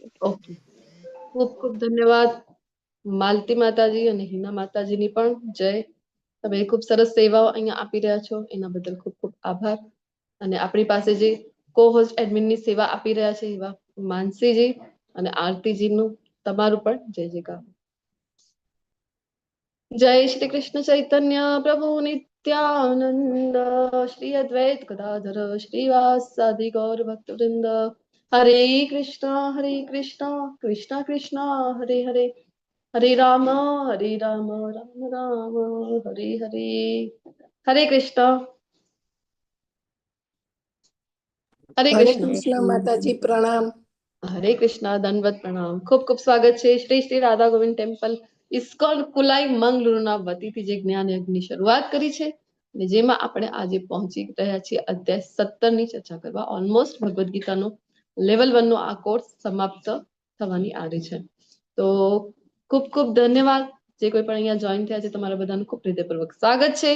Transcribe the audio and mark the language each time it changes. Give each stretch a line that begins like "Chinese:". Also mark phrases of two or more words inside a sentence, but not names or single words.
Gujarati: ઓકે, ખૂબ ખૂબ ધન્યવાદ માલતી માતાજી અને હિના માતાજીની પણ જય. તમે ખૂબ સરસ સેવાઓ અહીંયા આપી રહ્યા છો એના બદલ ખૂબ ખૂબ આભાર. અને આપણી પાસે જે
English: co host
Gujarati: એડમિનની સેવા આપી રહ્યા છે એવા માનસીજી અને આરતીજીનું તમારું પણ જય જયકાર.
Sanskrit: जय श्री कृष्ण चैतन्य प्रभु नित्यानंद श्री अद्वैत गदाधर श्रीवासादि गौर भक्त वृंद. हरे कृष्णा कृष्णा कृष्णा हरे हरे, हरे राम राम राम हरे हरे. हरे कृष्णा. हरे कृष्ण
Hindi: माताजी प्रणाम. हरे कृष्णा दंडवत प्रणाम. खूब खूब स्वागत है श्री श्री राधा गोविंद टेम्पल
Gujarati: ઇસ્કોન કુલાઈ મંગલુરુના વતીથી જે જ્ઞાન યજ્ઞની શરૂઆત કરી છે અને જેમાં આપણે આજે પહોંચી રહ્યા છીએ અધ્યાય 17 ની ચર્ચા કરવા. ઓલમોસ્ટ ભગવદ ગીતાનો લેવલ 1 નો આ કોર્સ સમાપ્ત થવાની આરે છે. તો ખૂબ ખૂબ ધન્યવાદ જે કોઈ પણ અહીંયા જોઈન થયા છે તમારા બધાનું ખૂબ હૃદયપૂર્વક સ્વાગત છે.